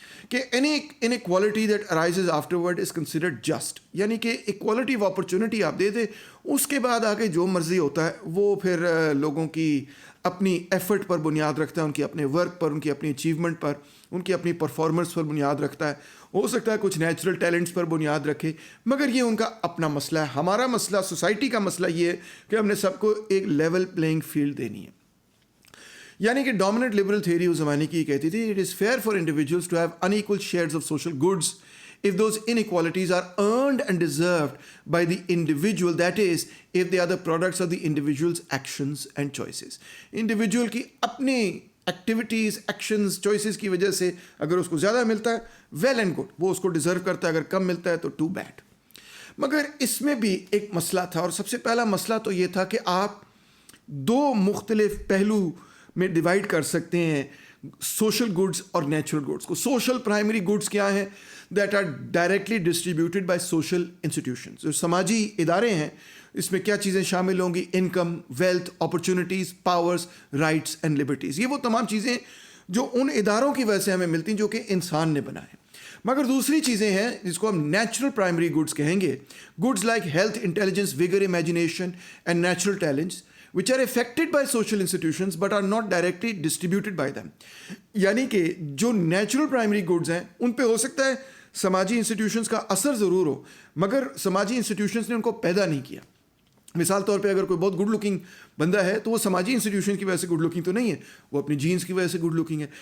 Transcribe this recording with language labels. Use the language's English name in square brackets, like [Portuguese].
[Urdu] کہ [English] any inequality that arises afterward is considered just، [Urdu] یعنی کہ ایکوالٹی آف اپرچونٹی آپ دے دیں، اس کے بعد آگے جو مرضی ہوتا ہے وہ پھر لوگوں کی اپنی ایفرٹ پر بنیاد رکھتا ہے، ان کی اپنے ورک پر، ان کی اپنی اچیومنٹ پر، ان کی اپنی پرفارمنس پر بنیاد رکھتا ہے، ہو سکتا ہے کچھ نیچرل ٹیلنٹس پر بنیاد رکھے، مگر یہ ان کا اپنا مسئلہ ہے۔ ہمارا مسئلہ، سوسائٹی کا مسئلہ یہ ہے کہ ہم نے سب کو ایک لیول پلینگ فیلڈ دینی ہے۔ یعنی کہ ڈومیننٹ لبرل تھیوری اس زمانے کی کہتی تھی [English] It is fair for individuals to have unequal shares of social goods if those inequalities are earned and deserved by the individual, that is, if they are the products of the individual's actions and choices. [Urdu] Individual کی اپنی activities actions choices کی وجہ سے اگر اس کو زیادہ ملتا ہے ویل اینڈ گڈ، وہ اس کو ڈیزرو کرتا ہے، اگر کم ملتا ہے تو ٹو بیڈ. مگر اس میں بھی ایک مسئلہ تھا، اور سب سے پہلا مسئلہ تو یہ تھا کہ آپ دو مختلف پہلو میں ڈیوائڈ کر سکتے ہیں سوشل گڈس اور نیچرل گڈس کو. [English] social primary goods [Urdu] کیا ہیں؟ [English] That are directly distributed by social institutions. [Urdu] جو سماجی ادارے ہیں اس میں کیا چیزیں شامل ہوں گی؟ Income, wealth, opportunities, powers, rights and liberties. یہ وہ تمام چیزیں جو ان اداروں کی وجہ سے ہمیں ملتی ہیں جو کہ انسان نے بنائے. مگر دوسری چیزیں ہیں جس کو ہم نیچرل پرائمری گڈس کہیں گے. [English] Goods like health, intelligence, vigour, imagination and natural talents which are affected by social institutions but are not directly distributed by them. [Urdu] یعنی کہ جو نیچرل پرائمری گڈز ہیں ان پہ ہو سکتا ہے سماجی انسٹیٹیوشنز کا اثر ضرور ہو، مگر سماجی انسٹیٹیوشنز نے ان کو پیدا نہیں کیا. مثال طور پہ اگر کوئی بہت گڈ لکنگ بندہ ہے تو وہ سماجی انسٹیٹیوشن کی وجہ سے گڈ لکنگ تو نہیں ہے، وہ اپنی جینس کی وجہ سے گڈ لکنگ ہے.